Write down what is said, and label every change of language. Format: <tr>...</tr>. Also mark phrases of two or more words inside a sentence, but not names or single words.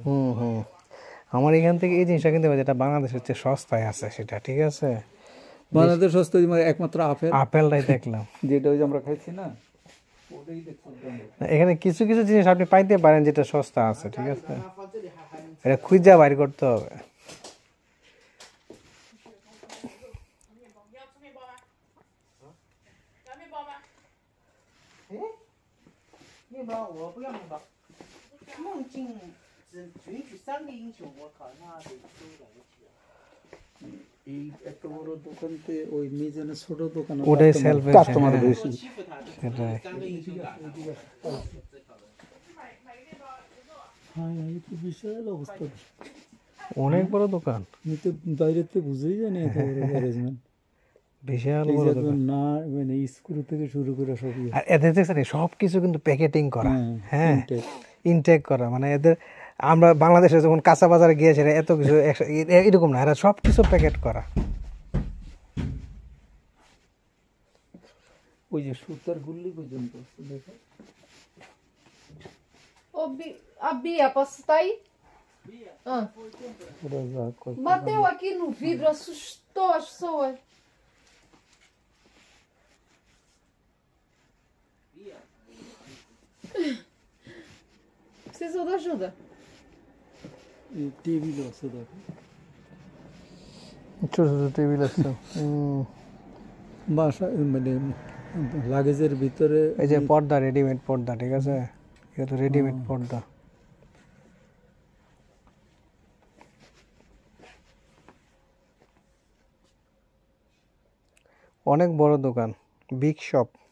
<bn>আমার এখান থেকে এই জিনিসটা কিনতে পারি, যেটা বাংলাদেশের চেয়ে সস্তায় আছে সেটা, ঠিক আছে। বাংলাদেশ সস্তা একমাত্র আপেলটাই আপেলটাই দেখলাম, যেটা ওই যে আমরা খাইছি না, ওটাই দেখছো দাম। এখানে কিছু কিছু জিনিস আপনি পাইতে পারেন যেটা সস্তা আছে, ঠিক আছে, এটা খুঁজা বাইর করতে হবে।</bn> <zh>面包我不要面包。梦境只允许3个英雄，我靠，那得收2个起来。</zh> <bn>এই এত বড় দোকানতে ওই মিজানে ছোট দোকান ওটাই self আছে, কাস্টমার হ্যাঁ। বেশি।</bn> <zh>欺负他，</zh> <bn>সেটাই।</bn> <zh>3个英雄打他。</zh> <bn>হ্যাঁ এই তো বিশাল অবস্থা। অনেক বড় দোকান, আমি তো বাইরেতে বুঝেই জানি এত বড় অ্যারেঞ্জমেন্ট। বিশাল এই বড় যে দোকান। না মানে স্ক্রু থেকে শুরু করে সবই আর এদের দেখছেন সব কিছু কিন্তু প্যাকেটিং করা, হ্যাঁ, intake। ইনটেক করা, মানে এদের আমরা বাংলাদেশে যখন কাঁচা বাজারে গিয়েছি এত কিছু এরকম না, এরা সব কিছু প্যাকেট করা। ওই যে সুতার গুল্লি পর্যন্ত দেখো।</bn> <pt>Ô, a Bia, posso estar aí? Ah,</pt> <bn>ওরা যা করে।</bn> <pt>bateu aqui no vidro, assustou as pessoas. Precisam de ajuda.</pt> <bn>এই টেবিল আছে দেখো। ছোট ছোট টেবিল আছে। বাসা মানে লাগেজের ভিতরে এই যে পর্দা, রেডিমেড পর্দা, ঠিক আছে, এটা তো রেডিমেড পর্দা। অনেক বড় দোকান,</bn> <en>big shop.</en>